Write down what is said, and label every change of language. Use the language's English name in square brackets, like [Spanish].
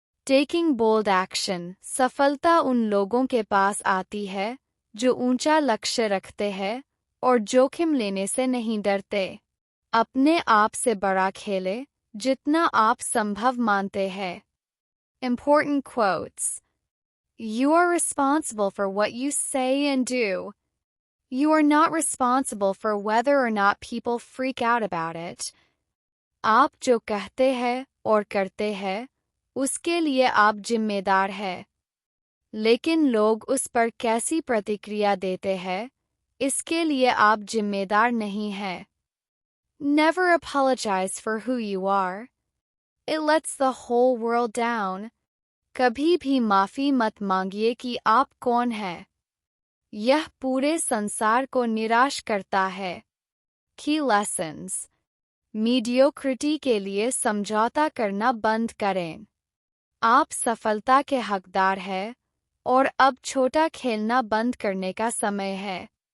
[English] Taking bold action. [Hindi] सफलता उन लोगों के पास आती है जो ऊंचा लक्ष्य रखते हैं और जोखिम लेने से नहीं डरते। अपने आप से बड़ा खेलें जितना आप संभव मानते हैं। [English] Important quotes. You are responsible for what you say and do. You are not responsible for whether or not people freak out about it. [Hindi] आप जो कहते हैं और करते हैं, उसके लिए आप जिम्मेदार हैं। लेकिन लोग उस पर कैसी प्रतिक्रिया देते हैं, इसके लिए आप जिम्मेदार नहीं हैं। [English] Never apologize for who you are. It lets the whole world down. [Hindi] कभी भी माफी मत मांगिए कि आप कौन हैं। यह पूरे संसार को निराश करता है। [English] Key lessons. [Hindi] मीडियोक्रिटी के लिए समझौता करना बंद करें। आप सफलता के हकदार हैं और अब छोटा खेलना बंद करने का समय है।